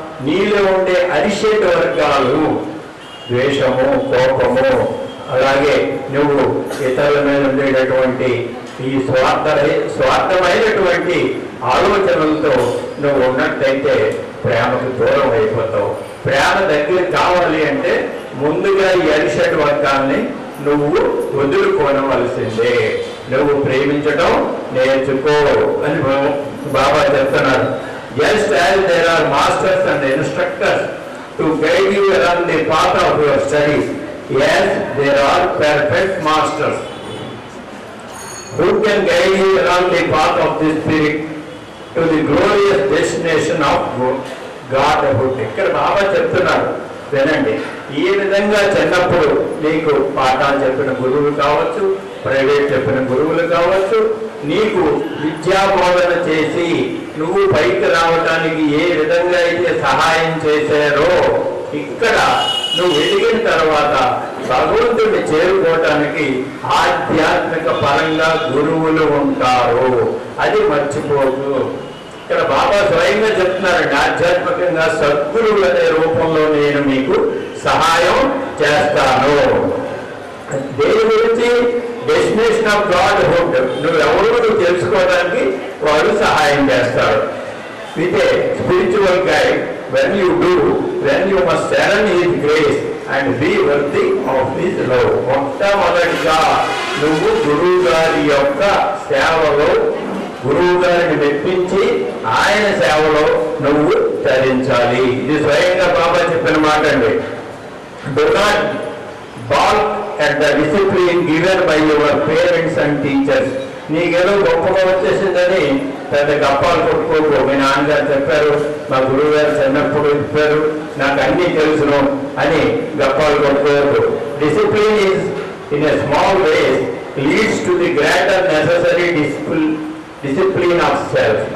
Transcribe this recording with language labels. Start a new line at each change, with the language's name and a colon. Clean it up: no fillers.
Telugu: నీలో ఉండే అరిషేట వర్గాలు ద్వేషము, కోపము, అలాగే నువ్వు ఇతరుల మీద ఉండేటటువంటి ఈ స్వార్థమైనటువంటి ఆలోచనలతో నువ్వు ఉన్నట్టయితే ప్రేమకు దూరం అయిపోతావు. ప్రేమ దగ్గర కావాలి అంటే ముందుగా ఈ అరిషట్ వర్గాల్ని నువ్వు వదులుకోనవలసిందే. నువ్వు ప్రేమించడం నేర్చుకో అని బాబా చెప్తున్నారు.
English: Just as there are masters and instructors to guide you along the path of your studies, yes, there are perfect masters who can guide you along the path of the spirit to the glorious destination of Godhood.
Telugu: ఇక్కడ బాబా చెప్తున్నారు వినండి. ఈ విధంగా చిన్నప్పుడు నీకు పాఠాలు చెప్పిన గురువులు కావచ్చు, ప్రైవేట్ చెప్పిన గురువులు కావచ్చు, నీకు విద్యా బోధన చేసి నువ్వు పైకి రావడానికి ఏ విధంగా అయితే సహాయం చేశారో, ఇక్కడ నువ్వు ఎదిగిన తర్వాత భగవంతుడిని చేరుకోవటానికి ఆధ్యాత్మిక పరంగా గురువులు ఉంటారు. అది మర్చిపోదు. ఇక్కడ బాబా స్వయంగా చెప్తున్నారండి, ఆధ్యాత్మికంగా సద్గురువు అనే రూపంలో నేను మీకు సహాయం చేస్తాను. దేని గురించి?
English: Destination of godhood.
Telugu: నువ్వెవరు నువ్వు తెలుసుకోవడానికి వాడు సహాయం చేస్తాడు.
English: With a spiritual guide, when you must earn his grace and be worthy of his love.
Telugu: మొట్టమొదటిగా నువ్వు గురువు గారి యొక్క సేవలో, గురువు గారిని మెప్పించి ఆయన సేవలో నువ్వు తరించాలి. ఇది స్వయంగా బాబా చెప్పిన మాట అండి.
English: Do not balk at the discipline given by your parents and teachers.
Telugu: నీకేదో గొప్పగా వచ్చేసిందని పెద్ద గప్పాలు కొట్టుకోకు. మీ నాన్నగారు చెప్పారు, మా గురువు గారు చిన్నప్పుడు చెప్పారు, నాకు అన్నీ తెలుసును అని గప్పాలు కొట్టుకోవద్దు.
English: Discipline is in a small ways leads to the greater necessary discipline of self.